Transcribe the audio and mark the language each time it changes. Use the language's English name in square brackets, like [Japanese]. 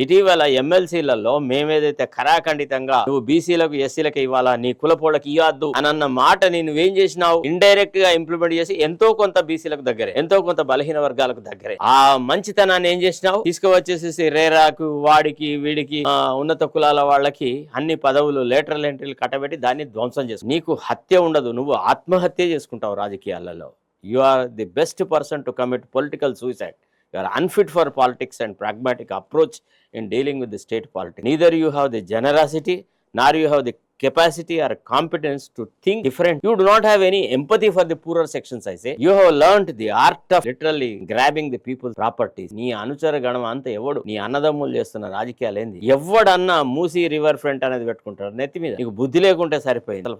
[Telugu] ఇటీవల ఎమ్మెల్సీలలో మేమేదైతే ఖరాఖండితంగా నువ్వు బీసీలకు ఎస్సీలకు ఇవ్వాలా, నీ కులపోళ్ళకి ఇవ్వద్దు అని అన్న మాట నేను ఏం చేసినావు, ఇండైరెక్ట్ గా ఇంప్లిమెంట్ చేసి ఎంతో కొంత బీసీలకు దగ్గరే, ఎంతో కొంత బలహీన వర్గాలకు దగ్గరే ఆ మంచితనాన్ని ఏం చేసినావు, తీసుకువచ్చేసేసి రేరాకు, వాడికి వీడికి, ఉన్నత కులాల వాళ్ళకి అన్ని పదవులు, లేటరల్ ఎంట్రీలు కట్టబెట్టి దాన్ని ధ్వంసం చేసు. నీకు హత్య ఉండదు, నువ్వు ఆత్మహత్య చేసుకుంటావు రాజకీయాలలో. [English] You are the best person to commit political suicide. You are unfit for politics and pragmatic approach in dealing with the state politics. Neither you have the generosity nor you have the capacity or competence to think different. You do not have any empathy for the poorer sections, I say. You have learned the art of literally grabbing the people's properties. [Telugu] నీ అనుచర గణం అంతా ఎవడు, నీ అన్నదమ్ములు చేస్తున్న రాజకీయాలు ఏంది, ఎవడన్నా మూసీ రివర్ ఫ్రంట్ అనేది పెట్టుకుంటాడు నెత్తి మీద, నీకు బుద్ధి లేకుంటే సరిపోయింది.